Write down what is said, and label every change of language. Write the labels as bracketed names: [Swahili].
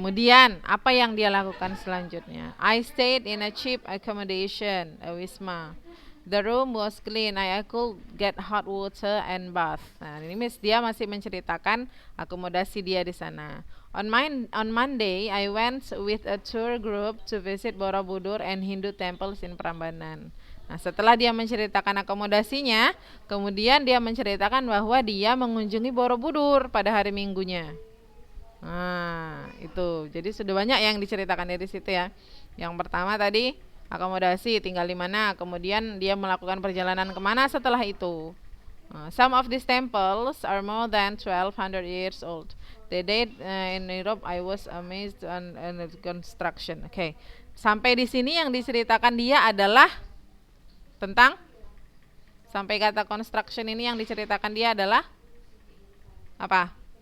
[Indonesian] Kemudian apa yang dia lakukan selanjutnya? [English] I stayed in a cheap accommodation, a Wisma. The room was clean. I could get hot water and bath. [Indonesian] Nah, ini dia masih menceritakan akomodasi dia di sana. [English] On Monday, I went with a tour group to visit Borobudur and Hindu temples in Prambanan. [Indonesian] Nah, setelah dia menceritakan akomodasinya, kemudian dia menceritakan bahwa dia mengunjungi Borobudur pada hari Minggunya. Nah, itu. Jadi sudah banyak yang diceritakan dari situ ya. Yang pertama tadi akomodasi, tinggal di mana, kemudian dia melakukan perjalanan kemana setelah itu. [English] Some of these temples are more than 1200 years old. They date in Europe. I was amazed on the construction. [Indonesian] Oke. Sampai di sini yang diceritakan dia adalah tentang sampai kata construction ini yang diceritakan dia adalah apa?